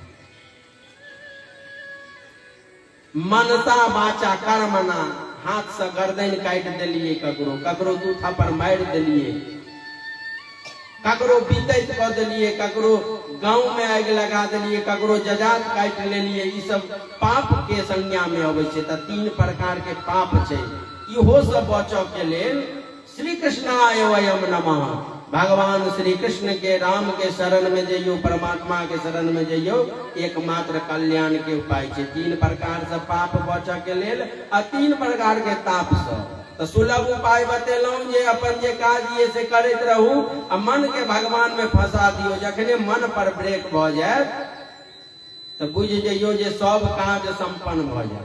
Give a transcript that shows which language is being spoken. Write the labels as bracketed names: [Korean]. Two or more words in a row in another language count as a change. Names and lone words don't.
[Sanskrit] मनसा वाचा कर्मणा, [Maithili] हाथ से गर्दन काटि देलिए, ककरो 2 थप्पड़ मारि देलिए, ककरो बीतैत कऽ देलिए, ककरो गांव में आगि लगा देलिए, ककरो जजात काटि लेलिए, ई सब पाप के संज्ञा में अबै छै। तऽ 3 प्रकार के पाप छै, इहो सब बचऽ के लेल [Sanskrit] श्री कृष्णाय वयम नमः, [Maithili] भगवान श्री कृष्ण के, राम के शरण में जइयो, परमात्मा के शरण में जइयो, एकमात्र कल्याण के उपाय छै। 3 प्रकार से पाप बचऽ के लेल आ 3 प्रकार के ताप से। तो सुलभ उपाय बतेलौं जे अपन जे काज ये से करैत रहू आ मन के भगवान में फंसा दियो। जखने मन पर ब्रेक भऽ जायत तो बुझ जइयो जे सब काज संपन्न भऽ जायत।